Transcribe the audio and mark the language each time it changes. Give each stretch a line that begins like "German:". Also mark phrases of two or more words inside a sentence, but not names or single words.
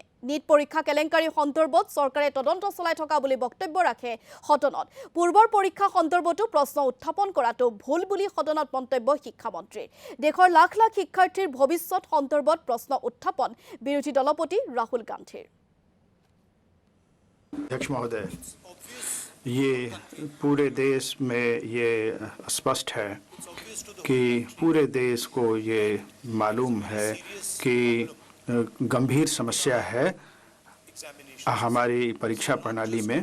Assamese: নিট পৰীক্ষা কেলেংকাৰী সন্দৰ্ভত চৰকাৰে তদন্ত চলাই থকা বুলি বক্তব্য ৰাখে সদনত। পূৰ্বৰ পৰীক্ষা সন্দৰ্ভতো প্ৰশ্ন উত্থাপন কৰাটো ভুল বুলি সদনত মন্তব্য শিক্ষামন্ত্ৰীৰ। দেশৰ লাখ লাখ শিক্ষাৰ্থীৰ ভৱিষ্যত সন্দৰ্ভত প্ৰশ্ন উত্থাপন বিৰোধী দলপতি ৰাহুল গান্ধীৰ।
Hindi: अध्यक्ष महोदय, ये पूरे देश में ये स्पष्ट है कि पूरे देश को ये मालूम है कि गंभीर समस्या है हमारी परीक्षा प्रणाली में।